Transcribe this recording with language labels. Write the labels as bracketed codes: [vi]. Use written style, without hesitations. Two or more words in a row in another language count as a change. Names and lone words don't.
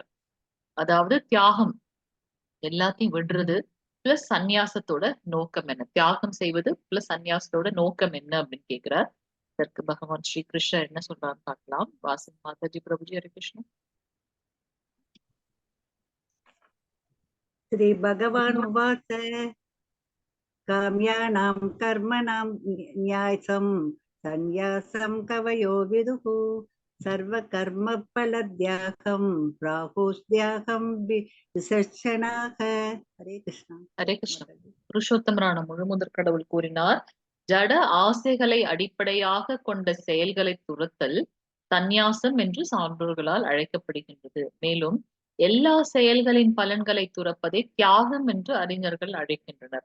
[ta] அதாவது தியாகம், எல்லாத்தையும் விடுறது பிளஸ் சந்நியாசத்தோட நோக்கம் என்ன, தியாகம் செய்வது பிளஸ் சந்நியாசத்தோட நோக்கம் என்ன அப்படின்னு கேட்கிறார். இதற்கு பகவான் ஸ்ரீ கிருஷ்ணர் என்ன சொல்றான்னு பார்க்கலாம். வாசிங் மாதாஜி. பிரபுஜி. ஹரே கிருஷ்ண. [sa] श्री भगवान् उवाच काम्यानां कर्मणां न्यासं सन्न्यासं कवयो विदुः सर्वकर्मफलत्यागं प्राहुस्त्यागं विचक्षणाः। हरे कृष्ण. [ta] ஹரே கிருஷ்ண. புருஷோத்தமரான முழுமுதற் கடவுள் கூறினார், ஜட ஆசைகளை அடிப்படையாக கொண்ட செயல்களை துரத்தல் சந்நியாசம் என்று சான்றோர்களால் அழைக்கப்படுகின்றது. மேலும் எல்லா செயல்களின் பலன்களை துறப்பதை தியாகம் என்று அறிஞர்கள் அழைக்கின்றனர்.